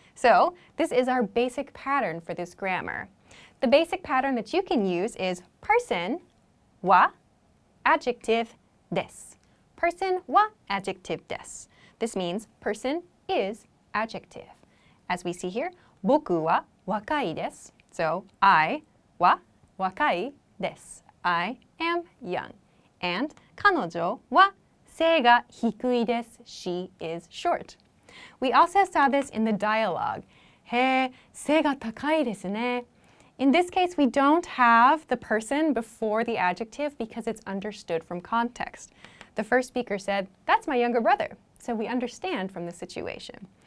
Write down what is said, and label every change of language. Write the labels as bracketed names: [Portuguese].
[English] So this is our basic pattern for this grammar. The basic pattern that you can use is person wa adjective des. Person wa adjective des. This means person is adjective. As we see here, [Japanese] 僕は若いです. [English] So I wa [Japanese] 若いです. [English] I am young. [Japanese] And 彼女は背が低いです. [English] She is short. We also saw this in the dialogue. [Japanese] へえ、背が高いですね. [English] In this case, we don't have the person before the adjective because it's understood from context. The first speaker said, "That's my younger brother." So we understand from the situation.